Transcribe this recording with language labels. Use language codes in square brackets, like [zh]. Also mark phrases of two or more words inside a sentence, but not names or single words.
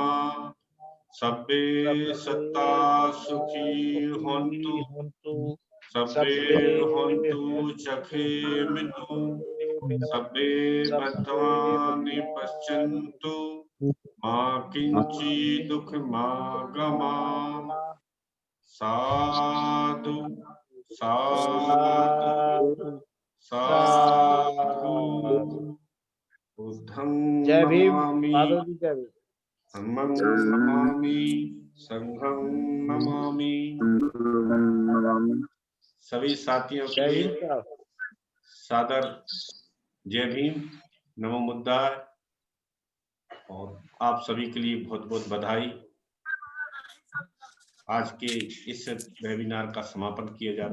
[pi] सब्बे सत्ता सुखी होन्तु, सब्बे होन्तु चक्रिमिनो, सब्बे भद्राणि पश्यन्तु, मा किंचित् दुःखमागमा। साधु साधु साधु। बुद्धं नमामि, धम्मं नमामि, संघं नमामि। [hi] सभी साथियों के लिए सादर जय भीम, [pi] नमो बुद्धाय। [hi] और आप सभी के लिए बहुत बहुत बधाई। आज के इस वेबिनार का समापन किया जाता है।